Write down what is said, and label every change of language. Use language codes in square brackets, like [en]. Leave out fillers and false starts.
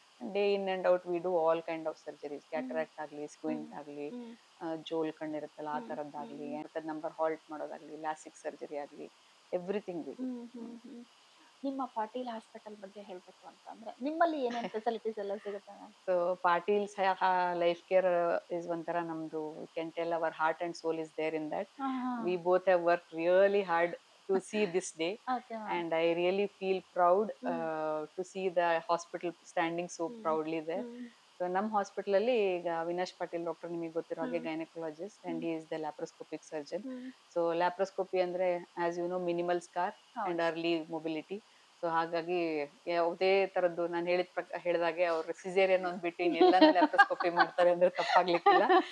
[en] day in and out we do all kind of surgeries, cataract ಆಗ್ಲಿ, squint ಆಗ್ಲಿ, [kn] ಜೋಲ್ ಕಣ್ಣಿರುತ್ತಲ್ಲ ಆ ತರದ್ದಾಗ್ಲಿ, [en] Number halt ಮಾಡೋದಾಗ್ಲಿ, LASIK surgery ಆಗ್ಲಿ, everything we do. [kn] ನಿಮ್ಮ Patil hospital ಬಗ್ಗೆ ಹೇಳ್ಬೇಕು ಅಂತಂದ್ರೆ ನಿಮ್ಮಲ್ಲಿ ಏನೇನು ಫೆಸಿಲಿಟೀಸ್ ಎಲ್ಲ ಸಿಗುತ್ತೆ ma'am? [en] so Patil's life care is [kn] ಒಂಥರ ನಮ್ದು, [en] We can tell our heart and soul is there in that. We both have work really hard to see this day, and I really feel proud to see the hospital standing so proudly there. [kn] So ನಮ್ಮ hospital ಅಲ್ಲಿ ಈಗ Avinash Patil doctor ನಿಮಗೆ ಗೊತ್ತಿರೋ ಹಾಗೆ gynaecologist [en] And he is the laparoscopic surgeon. So laparoscopy ಅಂದ್ರೆ as you know minimal scar and early mobility. [kn] So ಹಾಗಾಗಿ ಯಾವುದೇ ತರದ್ದು ನಾನು ಹೇಳಿದಾಗೆ ಅವ್ರು ಸಿಸೇರಿಯನ್ ಒಂದ್ ಬಿಟ್ಟು ಇನ್ನೆಲ್ಲಾನು ಲ್ಯಾಪ್ರೋಸ್ಕೋಪಿ ಮಾಡ್ತಾರೆ ಅಂದ್ರೆ ತಪ್ಪಾಗ್ಲಿಕ್ಕಿಲ್ಲ.